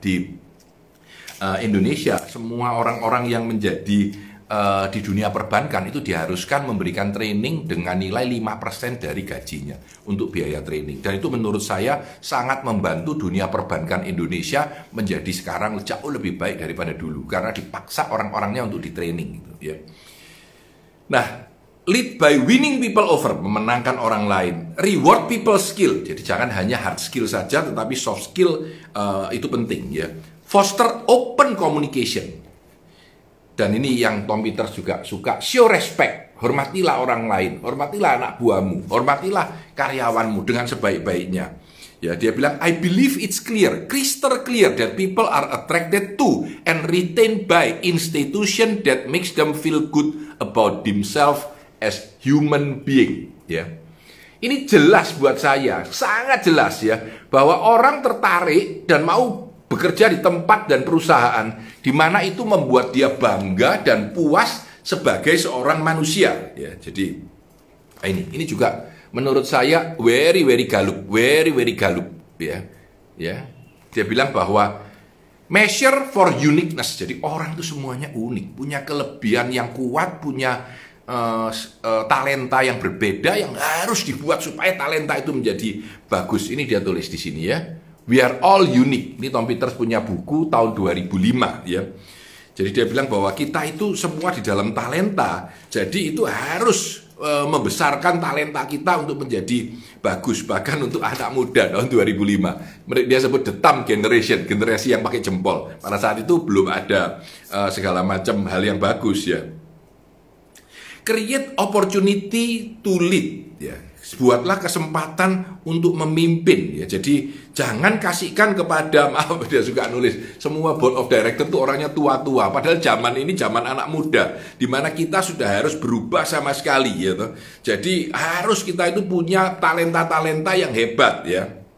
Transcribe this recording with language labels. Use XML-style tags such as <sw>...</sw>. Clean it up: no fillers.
<id>Di Indonesia, semua orang-orang yang menjadi di dunia perbankan itu diharuskan memberikan training dengan nilai 5% dari gajinya untuk biaya training. Dan itu menurut saya sangat membantu dunia perbankan Indonesia menjadi sekarang jauh lebih baik daripada dulu, karena dipaksa orang-orangnya untuk di training gitu ya.</id> <en>Nah, lead by winning people over,</en> <id>memenangkan orang lain.</id> <en>Reward people skill,</en> <id>jadi jangan hanya</id> <en>hard skill</en> <id>saja, tetapi</id> <en>soft skill</en> <id>itu penting ya.</id> <en>Foster open communication.</en> <id>Dan ini yang Tom Peters juga suka. Show respect, hormatilah orang lain, hormatilah anak buahmu, hormatilah karyawanmu dengan sebaik-baiknya. Ya, dia bilang,</id> <en>I believe it's clear, crystal clear that people are attracted to and retained by institution that makes them feel good about themselves as human being.</en> <id>Ya. Ini jelas buat saya, sangat jelas ya, bahwa orang tertarik dan mau bekerja di tempat dan perusahaan di mana itu membuat dia bangga dan puas sebagai seorang manusia. Ya, jadi ini juga menurut saya</id> <en>very galup</en> <id>ya. Ya. Dia bilang bahwa</id> <en>measure for uniqueness.</en> <id>Jadi orang itu semuanya unik, punya kelebihan yang kuat, punya talenta yang berbeda yang harus dibuat supaya talenta itu menjadi bagus. Ini dia tulis di sini ya.</id> <en>We are all unique.</en> <id>Ini Tom Peters punya buku tahun 2005 ya. Jadi dia bilang bahwa kita itu semua di dalam talenta. Jadi itu harus membesarkan talenta kita untuk menjadi bagus. Bahkan untuk anak muda tahun 2005. Dia sebut</id> <en>the thumb generation,</en> <id>generasi yang pakai jempol. Pada saat itu belum ada segala macam hal yang bagus ya.</id> <en>Create opportunity to lead ya.</en> <id>Buatlah kesempatan untuk memimpin ya. Jadi jangan kasihkan kepada, maaf dia suka nulis, semua</id> <en>board of director</en> <id>itu orangnya tua-tua. Padahal zaman ini zaman anak muda, di mana kita sudah harus berubah sama sekali ya. Jadi harus kita itu punya talenta-talenta yang hebat ya.</id>